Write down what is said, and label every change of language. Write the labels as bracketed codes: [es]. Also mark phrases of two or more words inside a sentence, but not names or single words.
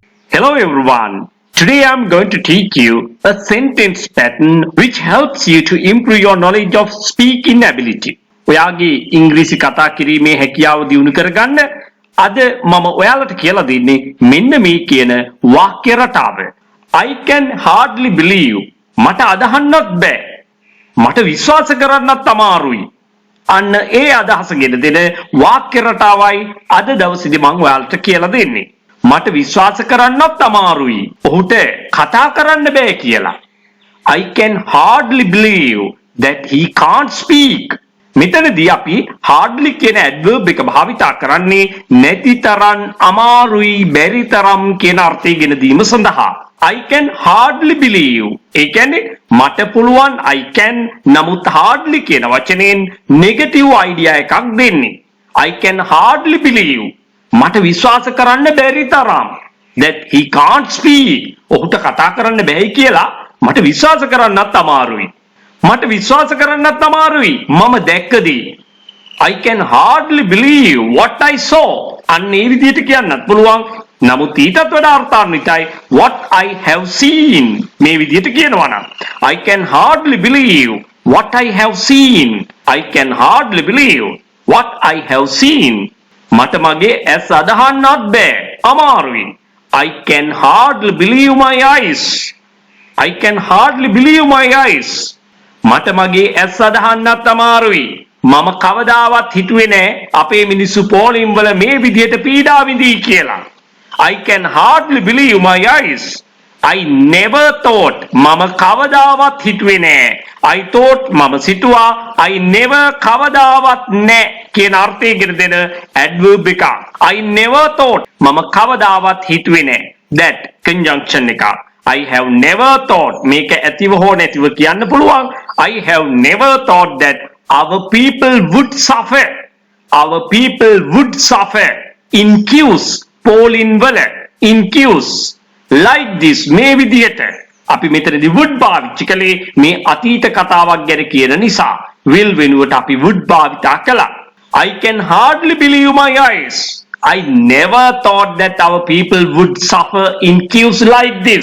[en] Hello everyone. Today I'm going to teach you a sentence pattern which helps you to improve your knowledge of speaking ability. [si] ඔයාගේ ඉංග්‍රීසි කතා කිරීමේ හැකියාව දියුණු කරගන්න අද මම ඔයාලට කියලා දෙන්නේ මෙන්න මේ කියන වාක්‍ය රටාව. [en] I can hardly believe. [si] මට අදහන්නත් බෑ. මට විශ්වාස කරන්නත් අමාරුයි. අන්න ඒ අදහස ගෙන දෙන වාක්‍ය රටාවයි අද දවසේදී මම ඔයාලට කියලා දෙන්නේ. මට විශ්වාස කරන්නත් අමාරුයි. ඔහුට කතා කරන්න බෑ කියලා. [en] I can hardly believe that he can't speak. [si] මෙතනදී අපි hardly කියන adverb එක භාවිතා කරන්නේ නැති තරම් අමාරුයි බැරි තරම් කියන අර්ථය ගෙන දීම සඳහා. [en] I can hardly believe. [si] ඒ කියන්නේ මට පුළුවන් [en] I can [si] නමුත් hardly කියන වචනයෙන් [en] negative idea [si] එකක් දෙන්නේ. [en] I can hardly believe. [si] මට විශ්වාස කරන්න බැරි තරම් [en] that he can't speak. [si] ඔහුට කතා කරන්න බැහැ කියලා මට විශ්වාස කරන්නත් අමාරුයි. මට විශ්වාස කරන්නත් අමාරුයි මම දැක්කදී. [en] I can hardly believe what I saw. [si] අන්න ඒ විදිහට කියන්නත් පුළුවන්. නමුත් ඊටත් වඩා අර්ථාන්විතයි [en] what I have seen. [si] මේ විදිහට කියනවා නම් [en] I can hardly believe what I have seen. I can hardly believe what I have seen. [si] මට මගේ ඇස් අදහන්නත් බෑ අමාරුයි. [en] I can hardly believe my eyes. I can hardly believe my eyes. [si] මට මගේ ඇස් අදහන්නත් අමාරුයි. මම කවදාවත් හිතුවේ නෑ අපේ මිනිස්සු පොලිම් වල මේ විදිහට පීඩා විඳී කියලා. [en] I can hardly believe my eyes. I never thought. [si] මම කවදාවත් හිතුවේ නෑ. [en] I thought [si] මම සිතුවා. [en] I never [si] කවදාවත් නෑ කියන අර්ථයෙන් දෙන adverb එක. [en] I never thought. [si] මම කවදාවත් හිතුවේ නෑ. [en] That conjunction එක. I have never thought. [si] මේක ඇතිව හෝ නැතිව කියන්න පුළුවන්. [en] I have never thought that our people would suffer. Our people would suffer in queues. [si] Polling වල [en] in queues like this [si] මේ විදිහට අපි මෙතනදී would භාවිත කළේ මේ අතීත කතාවක් ගැන කියන නිසා will වෙනුවට අපි would භාවිතා කළා. [en] I can hardly believe my eyes. I never thought that our people would suffer in queues like this.